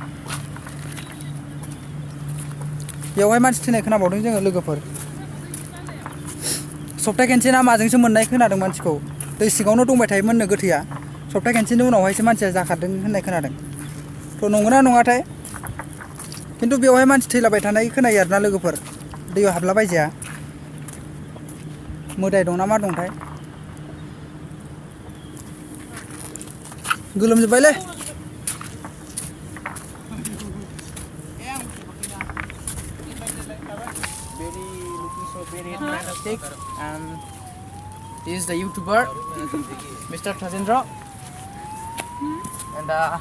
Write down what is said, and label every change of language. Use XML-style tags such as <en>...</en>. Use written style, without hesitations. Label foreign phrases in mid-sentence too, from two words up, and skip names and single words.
<brx>मानसि थैनाय खोनाबावदों जोङो लोगोफोर सप्ता खनसे ना माजोंसो मोननाय खोनादों मानसिखौ दै सिङावनो दंबाय थायोमोननो गोथैया सप्ता खनसेनि उनावहायसो मानसिया जाखारदों होननाय खोनादों थ' नंगौना नङाथाय खिन्थु बेवहाय मानसि थैलाबाय थानाय खोनायो आरोना लोगोफोर दैयाव हाबलाबायजाया मोदाय दं ना मा दंथाय गोलोमजोब्बायलै</brx> <en>very fantastic, and he is the YouTuber, Mr. Thejendra, and</en>